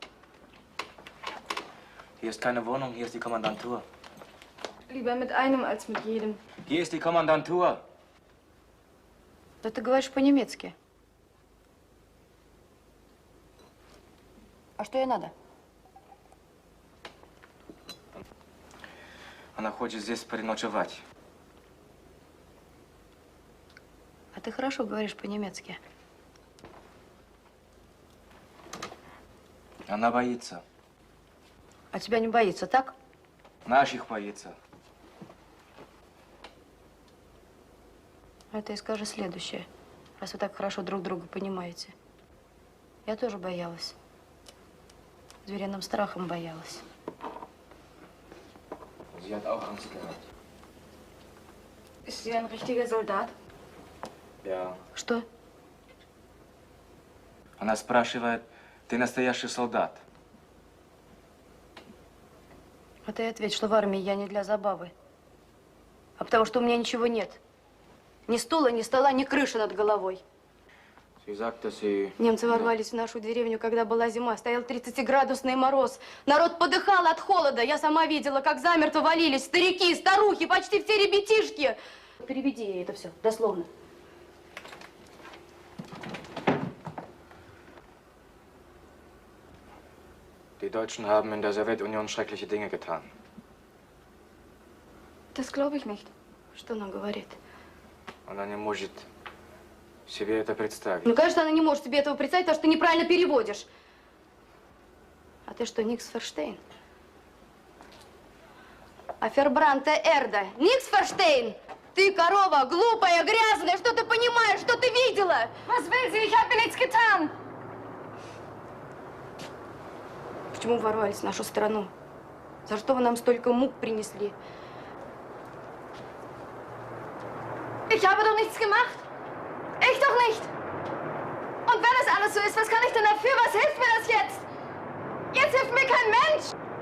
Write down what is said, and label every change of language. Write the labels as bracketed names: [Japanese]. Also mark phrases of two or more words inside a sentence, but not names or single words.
[German] Hier ist keine Wohnung, hier ist die Kommandantur. Lieber mit einem als mit jedem. Hier ist die Kommandantur. [Russian] Да ты говоришь по-немецки. А что ей надо? Она хочет здесь переночевать. А ты хорошо говоришь по-немецки. Она боится. А тебя не боится, так? Наших боится. А ты скажи следующее, раз вы так хорошо друг друга понимаете. Я тоже боялась. Звериным страхом боялась. [German] Sie hat auch Angst gehabt. Ist sie ein richtiger Soldat? Ja. [Russian] Что? Она спрашивает, ты настоящий солдат? А ты ответь, что в армии я не для забавы. А потому что у меня ничего нет. Ни стула, ни стола, ни крыши над головой. [German] Sie sagt, dass sie... [Russian] Немцы ворвались в нашу деревню, когда была зима. Стоял 30-градусный мороз. Народ подыхал от холода. Я сама видела, как замертво валились старики, старухи, почти все ребятишки. Переведи ей это все, дословно. [German] Die Deutschen haben in der Sowjetunion schreckliche Dinge getan. Das glaube ich nicht. [Russian] Что она говорит? Она не может себе это представить? Ну, конечно, она не может себе этого представить, потому что ты неправильно переводишь. А ты что, [German] Nix verstehen? Verbrannte Erde. Nix verstehen! [Russian] Ты корова, глупая, грязная, что ты понимаешь, что ты видела? [German] Was will sie? Ich habe nichts getan. [Russian] Почему ворвались в нашу страну? За что вы нам столько мук принесли? [German] Ich habe doch nichts gemacht. Ich doch nicht. Und wenn es alles so ist, was kann ich denn dafür? Was hilft mir das jetzt? Jetzt hilft mir kein Mensch.